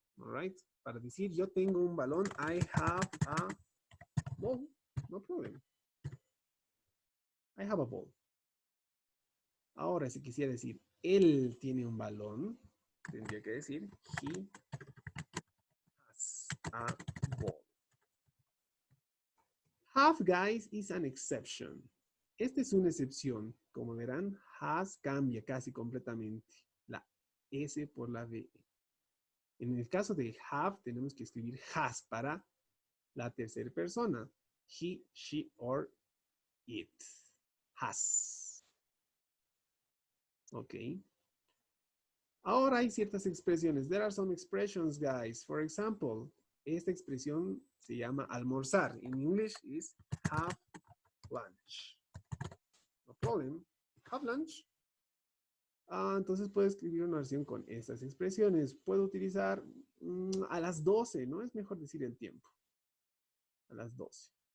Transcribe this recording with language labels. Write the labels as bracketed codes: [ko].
[en] All right? [es] Para decir, yo tengo un balón, [en] I have a ball. No problem. I have a ball. [es] Ahora, si quisiera decir, él tiene un balón, tendría que decir, [en] he has a ball. Have, guys, is an exception. [es] Esta es una excepción. Como verán, has cambia casi completamente la S por la V. En el caso de have, tenemos que escribir has para la tercera persona. [en] He, she, or it. Has. Ok. [es] Ahora hay ciertas expresiones. [en] There are some expressions, guys. For example, [es] esta expresión se llama almorzar. [en] In English is have lunch. No problem. Have lunch. [es] Entonces puedo escribir una oración con estas expresiones. Puedo utilizar a las 12, ¿no? Es mejor decir el tiempo. A las 12.